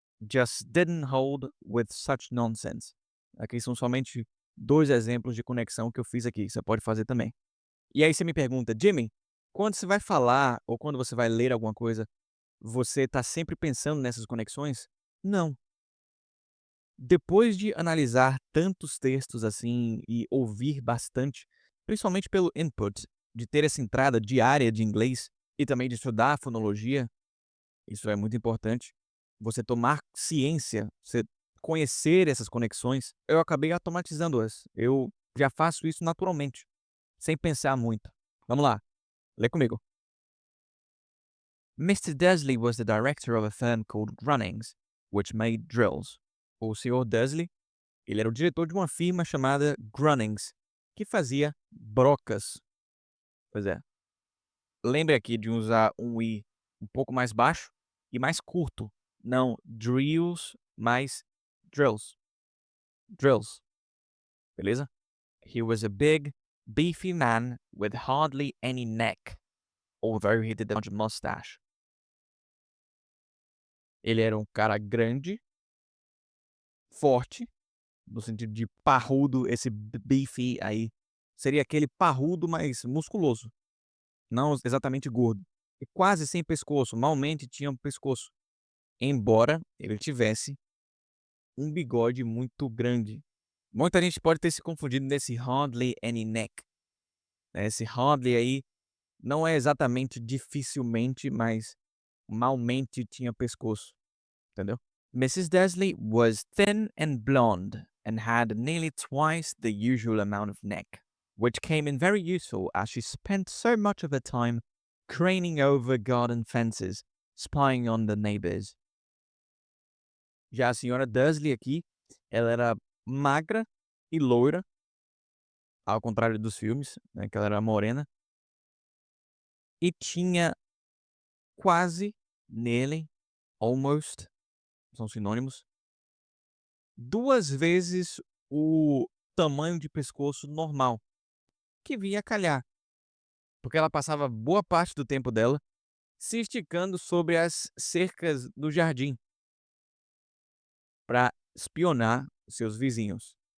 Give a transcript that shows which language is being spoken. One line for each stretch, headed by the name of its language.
English: just didn't hold with such nonsense.
Portuguese: Aqui são somente 2 exemplos de conexão que eu fiz aqui, você pode fazer também. E aí você me pergunta: "Jimmy, quando você vai falar ou quando você vai ler alguma coisa, você está sempre pensando nessas conexões?" Não. Depois de analisar tantos textos assim e ouvir bastante, principalmente pelo input, de ter essa entrada diária de inglês e também de estudar a fonologia, isso é muito importante. Você tomar ciência, você conhecer essas conexões, eu acabei automatizando-as. Eu já faço isso naturalmente, sem pensar muito. Vamos lá, lê comigo. Mr.
English: Dursley was the director of a firm called Grunnings, which made drills.
Portuguese: O Sr. Dursley, ele era o diretor de uma firma chamada Grunnings, que fazia brocas. Pois é. Lembre aqui de usar um i um pouco mais baixo e mais curto. Não drills, mas drills. Drills, beleza?
English: He was a big, beefy man with hardly any neck, although he did have a mustache.
Portuguese: Ele era um cara grande, forte, no sentido de parrudo, esse beefy aí seria aquele parrudo, mas musculoso, não exatamente gordo. E quase sem pescoço, malmente tinha um pescoço, embora ele tivesse um bigode muito grande. Muita gente pode ter se confundido nesse
English: hardly any neck,
Portuguese: né, esse hardly aí não é exatamente dificilmente, mas malmente tinha pescoço, entendeu?
English: Mrs. Dursley was thin and blonde and had nearly twice the usual amount of neck, which came in very useful as she spent so much of her time craning over garden fences, spying on the neighbors.
Portuguese: Já a senhora Dursley aqui, ela era magra e loira, ao contrário dos filmes, né, que ela era morena, e tinha quase, nearly, almost, são sinônimos, 2 vezes o tamanho de pescoço normal, que vinha a calhar, porque ela passava boa parte do tempo dela se esticando sobre as cercas do jardim para espionar seus vizinhos.